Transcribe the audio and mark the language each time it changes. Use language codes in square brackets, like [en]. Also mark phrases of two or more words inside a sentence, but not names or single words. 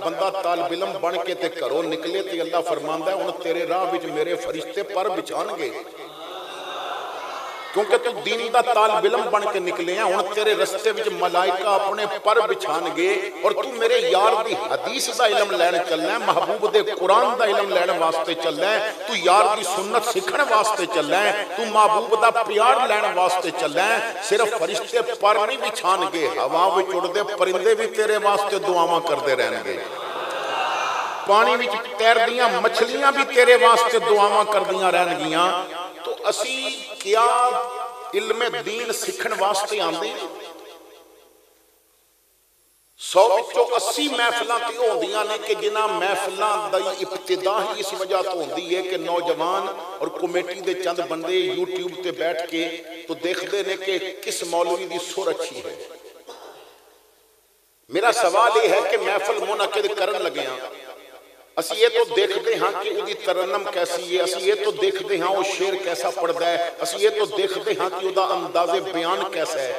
[pa] بندہ طالب علم بن کے تے کرو نکلے تے اللہ فرماندا ہے ان تیرے راہ وچ میرے فرشتے پر بچھان گے، کیونکہ تو دین دا طالب علم بن کے نکلے ہیں، ان تیرے رستے وچ ملائکہ اپنے پر بچھان گے، اور تو میرے یار دی حدیث دا علم لین چلنا ہے، محبوب دے قرآن دا علم لین واسطے چلنا ہے، تو یار دی سنت سکھن واسطے چلنا ہے، تو محبوب دا پیار لین واسطے چلنا ہے۔ صرف فرشتے پر نہیں بچھان گے، ہوا وچ اڑدے پرندے بھی تیرے واسطے دعاواں کردے رہن گے، پانی وچ تیردیاں مچھلیاں بھی تیرے واسطے دعاواں کردیاں رہن گیاں۔ تو اسی کیا علم دین سکھن واسطے آندے ہیں؟ 100 وچوں 80 محفلاں تے ہوندیاں نے کہ جنہاں محفلاں دی ابتدا ہی اس وجہ تو ہوندی ہے کہ نوجوان اور کمیٹی دے چند بندے یوٹیوب تے بیٹھ کے تو دیکھتے نے کہ کس مولوی دی سر اچھی ہے۔ میرا سوال یہ ہے کہ محفل منعقد کرن لگے ہیں، اسی یہ تو دیکھتے ہیں کہ وہ دی ترنم کیسی ہے، اسی یہ تو دیکھتے ہیں وہ شعر کیسا پڑھتا ہے، اسی یہ تو دیکھتے ہیں کہ وہ دا انداز بیان کیسا ہے۔